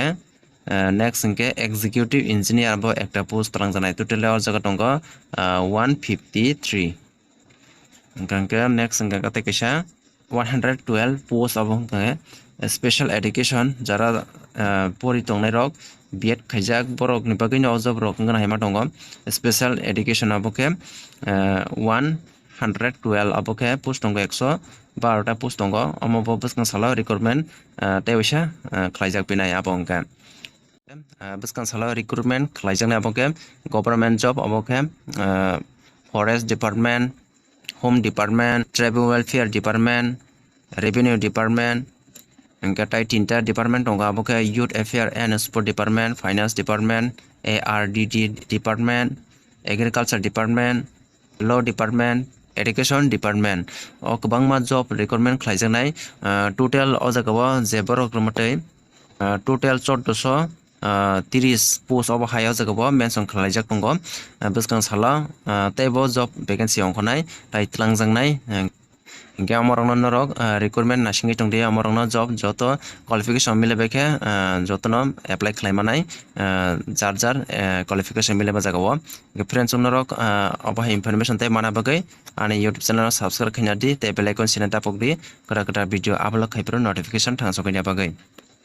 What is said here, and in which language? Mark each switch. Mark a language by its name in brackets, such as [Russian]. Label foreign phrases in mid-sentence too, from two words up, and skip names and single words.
[Kok Borok] next hingke [English] executive engineer [Kok Borok] abo ekta post talangjanai total o jaga tongo 153 hingke next hingke tei kaisa 112 post abo hingke [English] special education [Kok Borok] jara pori tongnai rok B.Ed khaijak borok ni bagui no job rok ngana haima tongo [English] special education [Kok Borok] abo ke 112 abo ke post tongo 112 ta post tongo amo bo bwskang salo recruitment tei waisa khlaijak pinai abo hingke bwskang salo recruitment khlaijaknai abo ke [English] government job [Kok Borok] abo ke forest [English] department home department tribal welfare department revenue department [Kok Borok] hingke tai tinta department tongo abo ke [English] youth affair and sport department finance department ARDD department agriculture department law department education department [Kok Borok] o kwbangma job recruitment khlaijaknai total o jagao je borok rwmwtui total 1430 post obo hayo jagao mention khlaijak tongo bwskang salo teibo [English] job vacancy [Kok Borok] ongkhonai tai talangjaknai hingke amorokno norok recruitment nasingui tongdi amorokno job joto qualification milebekhe jotono apply khlaimanai jar qualification mileba jagao friends norok obo information tei mana bagui ani [English] YouTube channel subscribe [Kok Borok] khaina di tei [English] bell icon [Kok Borok] sina tapok di kora [English] video upload [Kok Borok] khaipro notification thangchokna bagui।